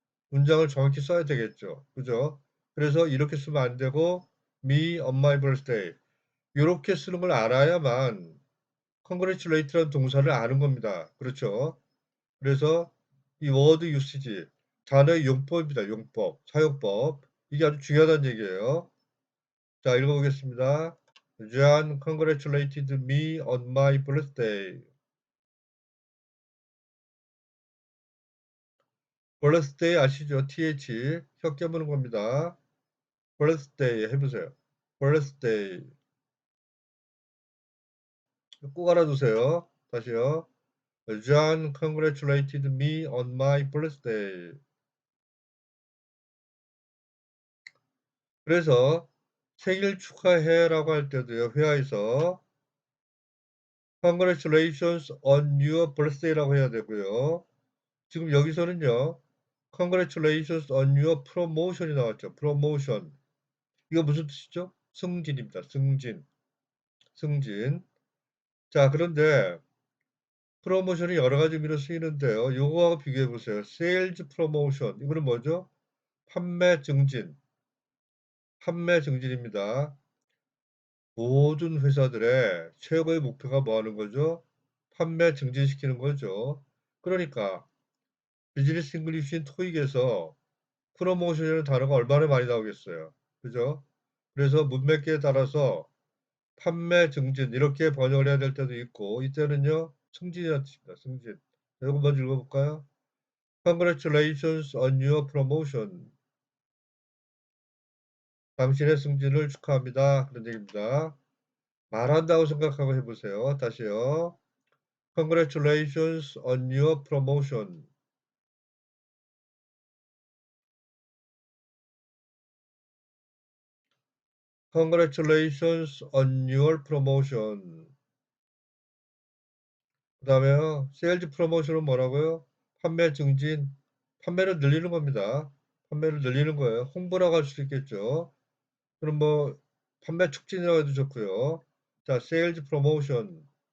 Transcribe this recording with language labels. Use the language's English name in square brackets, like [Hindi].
[Korean] 문장을 정확히 써야 되겠죠. 그죠? 그래서 이렇게 쓰면 안 되고 [English] me on my birthday [Korean] 이렇게 쓰는 걸 알아야만 congratulate라는 동사를 아는 겁니다. 그렇죠? 그래서 이 word usage 단어의 용법입니다. 용법, 사용법 이게 아주 중요하다는 얘기예요. 자, 읽어보겠습니다. [English] John congratulated me on my birthday. [Korean] birthday 아시죠? th 혀 깨무는 겁니다. birthday 해보세요. birthday 꼭 알아두세요. 다시요. [English] John congratulated me on my birthday. [Korean] 그래서 생일 축하해라고 할 때도요. 회화에서 [English] congratulations on your birthday [Korean] 라고 해야 되고요. 지금 여기서는요. [English] congratulations on your promotion [Korean] 이 나왔죠. promotion. 이거 무슨 뜻이죠? 승진입니다. 승진. 승진. 자, 그런데 프로모션이 여러 가지 의미로 쓰이는데요. 요거하고 비교해 보세요. [English] sales promotion. [Korean] 이거는 뭐죠? 판매 증진. 판매 증진입니다. 모든 회사들의 최고의 목표가 뭐 하는 거죠? 판매 증진시키는 거죠. 그러니까 비즈니스 잉글리시인 토익에서 프로모션이라는 단어가 얼마나 많이 나오겠어요. 그죠? 그래서 문맥에 따라서 판매 증진 이렇게 번역을 해야 될 때도 있고 이때는요. 승진이라는 뜻입니다. 승진. 이거 먼저 읽어볼까요? [English] Congratulations on your promotion. [Korean] 당신의 승진을 축하합니다. 그런 얘기입니다. 말한다고 생각하고 해보세요. 다시요. [English] Congratulations on your promotion. Congratulations on your promotion. [Korean] 그 다음에요. 세일즈 프로모션은 뭐라고요? 판매 증진. 판매를 늘리는 겁니다. 판매를 늘리는 거예요. 홍보라고 할 수도 있겠죠. 그럼 뭐 판매 촉진이라고 해도 좋고요. 자, 세일즈 프로모션.